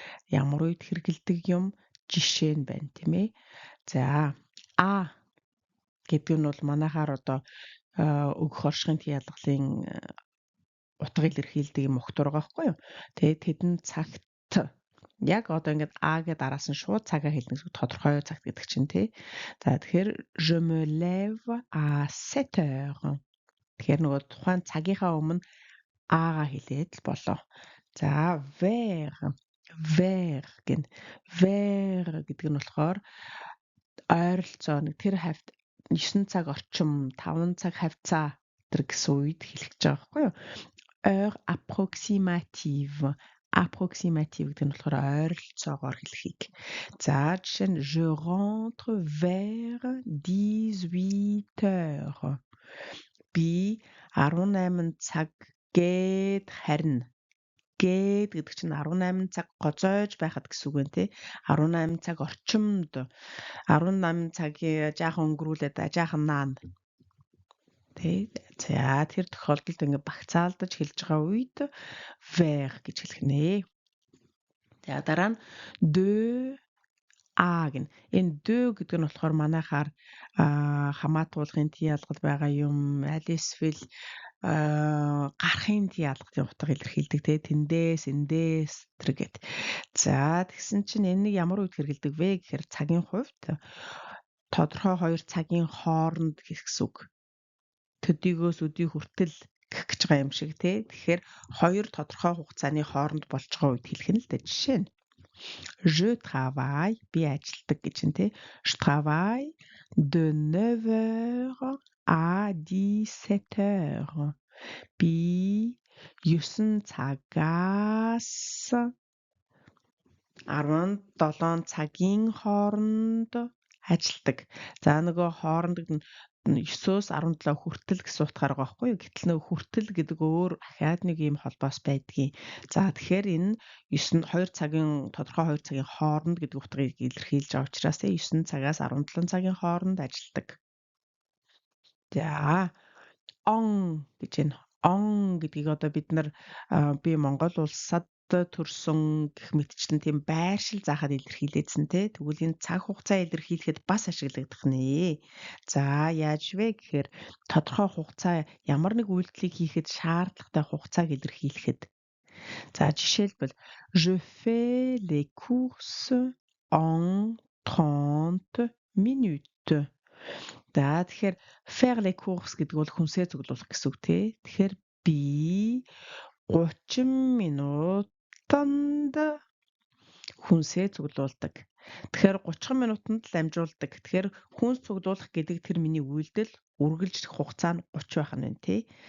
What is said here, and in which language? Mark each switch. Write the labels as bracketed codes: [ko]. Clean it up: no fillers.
[mn] Ямар үед хэрэгэлдэг юм жишээ нь байна, тийм ээ. За, гэдэг нь бол манайхаар одоо өгөх оршихын ялгалын утга илэрхийлдэг юм угтвар байгаа байхгүй юу? Тэгээд тэдэн цагт яг одоо ингээд гэд араас нь шууд цагаа хэлнэ гэсэн тодорхой цагт гэдэг чинь тий. За тэгэхээр [fr] je me lève à 7 heures. [mn] Тэгэхээр нөгөө тухайн цагийнхаа өмнө хэлээд л болоо. За vers гэн. Vers гэдэг нь болохоор ойролцоо нэг тэр хавьд 9 цаг орчим, 5 цаг хавцаа тэр гэсэн үед хэлэх гэж байгаа байхгүй юу? [fr] Heure approximative. [mn] Approximative гэдэг нь болохоор ойролцоогоор хэлхийг. За жишээ нь [fr] je rentre vers 18 heures. [mn] Би 18 цаг гээд харина. Гээд гэдэг чинь 18 цаг гоцойж байхад гэсэн үг байна тий. 18 цаг орчимд 18 цагийн жаахан өнгөрүүлээд жаахан наана. Тий. За тэр тохиолдолд ингээ багцаалдаж хэлж байгаа үед vers гэж хэлэх нэ. За дараа нь de гэн. Энэ de гэдэг нь болохоор манайхаар хамаатуулгын тий ялгал байгаа юм, аль эсвэл гарахын тий ялгалтын утга илэрхийлдэг тий. Тэндээс эндээс тэр гэд. За тэгсэн чинь энэ ямар үед хэрэгэлдэг вэ гэхээр цагийн хувьд тодорхой хоёр цагийн хооронд гэх гэсэн үг. Төдийгөөс өдий хүртэл гэх гэж байгаа юм шиг тий. Тэгэхээр хоёр тодорхой хугацааны хооронд болж байгаа үед хэлэх нь л дээ. Жишээ нь [fr] je travaille [mn] би ажилдаг гэж нь тий. [fr] Je travaille de 9 heures à 17 heures. [mn] Би 9 цагаас 17 цагийн хооронд ажилдаг. За нөгөө хооронд нь 9-өөс 17 хүртэл гэсэн утгаар байгаа байхгүй юу? Гэтэл нөгөө хүртэл гэдэг өөр ахаад нэг юм холбоос байдгийг. За тэгэхээр энэ 2 цагийн тодорхой 2 цагийн хооронд гэдэг утгыг илэрхийлж байгаа учраас 9 цагаас 17 цагийн хооронд ажилдаг. За гэж энэ гэдгийг одоо бид нар би Монгол улсад төрсөн гэх мэтчлэн тийм байршил заахад илэрхийлээдсэн тий. Тэгвэл энэ цаг хугацаа илэрхийлэхэд бас ашиглагдах нэ. За яаж вэ гэхээр тодорхой хугацаа ямар нэг үйлдэлийг хийхэд шаардлагатай хугацааг илэрхийлэхэд. За жишээлбэл [fr] je fais les courses en 30 minutes. [mn] За тэгэхээр [fr] faire les courses [mn] гэдэг бол хүнсээ цуглуулах гэсэн үг тий. Тэгэхээр би 30 минутанд хүнсээ цуглуулдаг. Тэгэхээр 30 минутанд л амжуулдаг. Тэгэхээр хүнс цуглуулах гэдэг тэр миний үйлдэл үргэлжлэх хугацаа нь 30 байх нь байна тий.